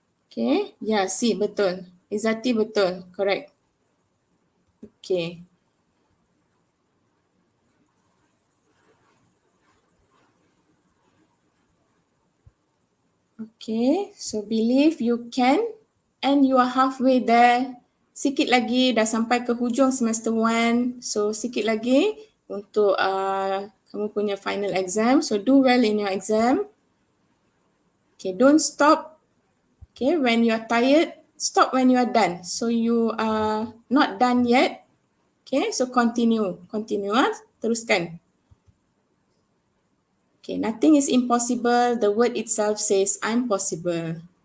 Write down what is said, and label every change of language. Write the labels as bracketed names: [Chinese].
[English] Okay, yeah, C, betul. Izzati, betul, correct. Okay. Okay, so believe you can and you are halfway there. [Malay] Sikit lagi dah sampai ke hujung semester 1. So sikit lagi untuk kamu punya final exam. [English] So do well in your exam. Okay, don't stop. Okay, when you are tired, stop when you are done. So you are not done yet. Okay, so continue. [Malay] Teruskan. [English] Okay, nothing is impossible. The word itself says I'm possible.